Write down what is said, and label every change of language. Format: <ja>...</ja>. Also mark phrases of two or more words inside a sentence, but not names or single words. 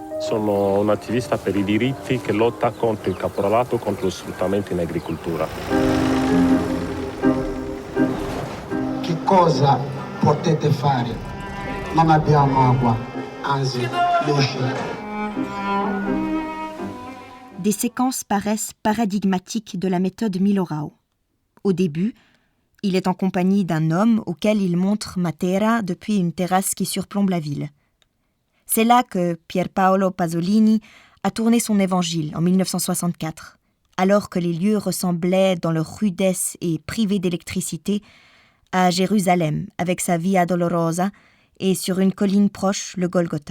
<it>sono un attivista per i diritti che lotta contro il caporalato, contro lo sfruttamento in agricoltura. Che cosa potete fare? Non abbiamo acqua, anzi luce.</it> <fr>Des séquences paraissent paradigmatiques de la méthode Milorao. Au début, il est en compagnie d'un homme auquel il montre Matera depuis une terrasse qui surplombe la ville. C'est là que Pier Paolo Pasolini a tourné son évangile en 1964, alors que les lieux ressemblaient dans leur rudesse et privés d'électricité à Jérusalem avec sa Via Dolorosa et sur une colline proche le Golgotha.</fr>